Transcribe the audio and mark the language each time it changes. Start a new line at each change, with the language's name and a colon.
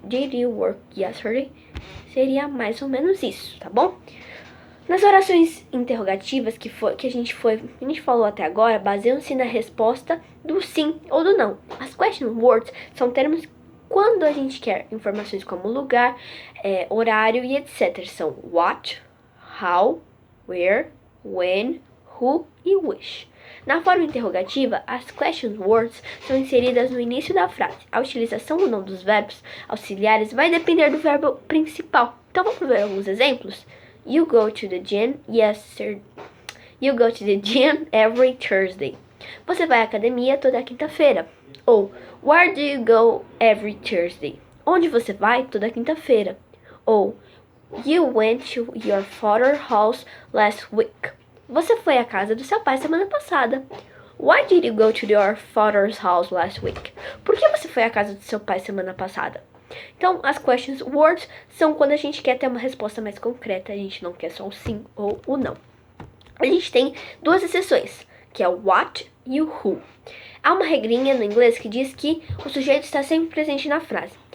English: Did you work yesterday?
Portuguese: Seria mais ou menos isso, tá bom? Nas orações interrogativas que a gente falou até agora, baseiam-se na resposta do sim ou do não. As question words são termos quando a gente quer informações como lugar, horário e etc. São what, how, where, when, who e which. Na forma interrogativa, as question words são inseridas no início da frase. A utilização ou não dos verbos auxiliares vai depender do verbo principal. Então vamos ver alguns exemplos.
English: You go to the gym You go to the gym every Thursday.
Portuguese: Você vai à academia toda quinta-feira.
English: Ou where do you go every Thursday?
Portuguese: Onde você vai toda quinta-feira?
English: Ou you went to your father's house last week.
Portuguese: Você foi à casa do seu pai semana passada.
English: Why did you go to your father's house last week?
Portuguese: Por que você foi à casa do seu pai semana passada? Então, as questions words são quando a gente quer ter uma resposta mais concreta, a gente não quer só o sim ou o não. A gente tem duas exceções, que é o what e o who. Há uma regrinha no inglês que diz que o sujeito está sempre presente na frase.